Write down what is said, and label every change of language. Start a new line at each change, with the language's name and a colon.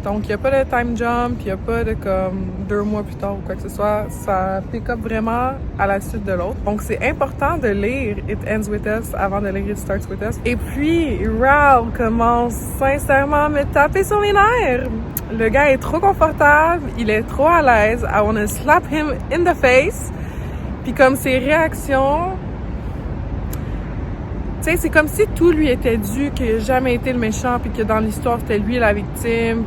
French: Donc il n'y a pas de time jump, il n'y a pas de comme 2 mois plus tard ou quoi que ce soit. Ça pick up vraiment à la suite de l'autre. Donc c'est important de lire It Ends With Us avant de lire It Starts With Us. Et puis Ralph commence sincèrement à me taper sur les nerfs. Le gars est trop confortable, il est trop à l'aise.
English: I wanna slap him in the face.
French: Puis comme ses réactions, tu sais, c'est comme si tout lui était dû, qu'il n'a jamais été le méchant, puis que dans l'histoire c'était lui la victime.